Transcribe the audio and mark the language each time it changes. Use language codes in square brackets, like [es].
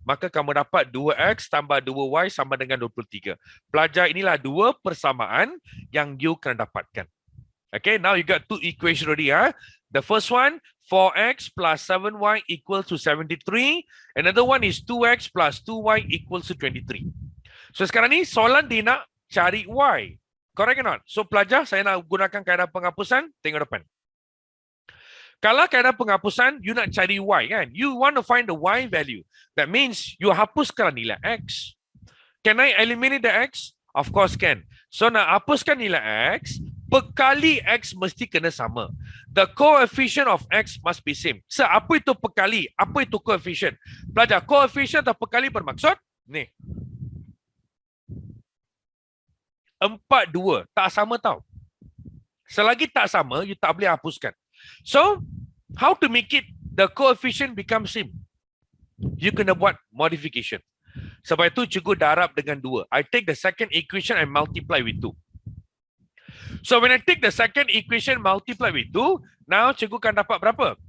[ms] Maka kamu dapat 2X tambah 2Y sama dengan 23. Pelajar, inilah dua persamaan yang you kena dapatkan. [en] Okay, now you got two equations already. The first one, 4X plus 7Y equals to 73. Another one is 2X plus 2Y equals to 23. [ms] So sekarang ni soalan dia nak cari Y. [en] Correct or not? [ms] So pelajar, saya nak gunakan kaedah penghapusan. Tengok depan. Kalau kaedah penghapusan, you nak cari Y kan? [en] You want to find the Y value. That means you [ms] hapuskan nilai X. [en] Can I eliminate the X? Of course can. [ms] So nak hapuskan nilai X, pekali X mesti kena sama. [en] The coefficient of X must be same. [ms] So apa itu pekali? [en] Apa itu coefficient? [ms] Pelajar, coefficient atau pekali bermaksud? Ni. 4, 2. Tak sama tau. Selagi tak sama, you tak boleh hapuskan. [en] So, how to make it the coefficient become same? [ms] You kena buat modification. Sebab itu cikgu darab dengan 2. [en] I take the second equation and multiply with 2. So, when I take the second equation multiply with 2, now [ms] cikgu akan dapat berapa?